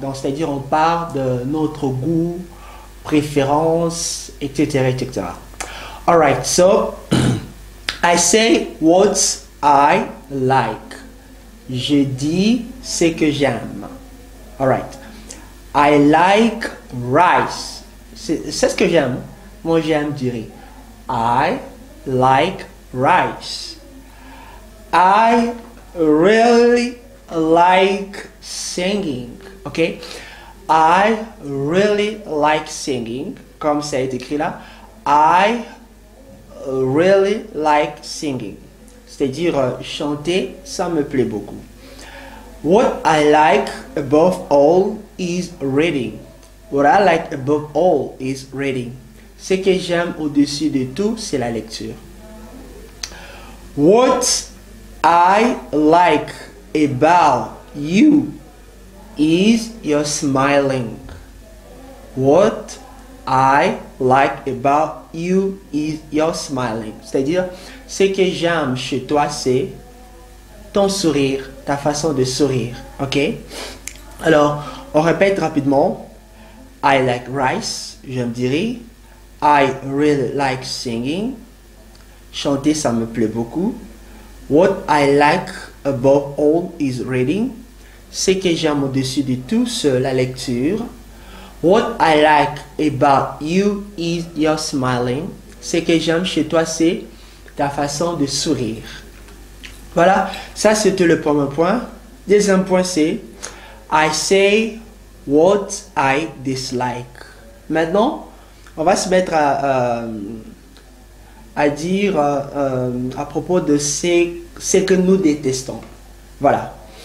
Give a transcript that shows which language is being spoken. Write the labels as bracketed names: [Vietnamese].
[French] Donc, c'est-à-dire, on parle de notre goût, préférence, etc., etc. [English] Alright, so, I say what I like. [French] Je dis ce que j'aime. Alright. [English] I like rice. [French] C'est ce que j'aime. Moi, j'aime du riz. [English] I like rice. I really like singing. Ok? I really like singing. [French] Comme ça est écrit là. [English] I really like singing. [French] C'est-à-dire chanter, ça me plaît beaucoup. [English] What I like above all is reading. What I like above all is reading. [French] Ce que j'aime au-dessus de tout, c'est la lecture. [English] What I like about you is your smiling. What I like about you is your smiling. [French] C'est-à-dire, ce que j'aime chez toi, c'est ton sourire, ta façon de sourire. Ok? Alors, on répète rapidement. [English] I like rice, [French] j'aime du riz. [English] I really like singing. [French] Chanter, ça me plaît beaucoup. [English] What I like above all is reading. [French] Ce que j'aime au-dessus de tout, c'est la lecture. [English] What I like about you is your smiling. [French] Ce que j'aime chez toi, c'est ta façon de sourire. Voilà, ça c'était le premier point. Deuxième point, c'est [English] I say what I dislike. [French] Maintenant, on va se mettre à dire à propos de ce que nous détestons. Voilà.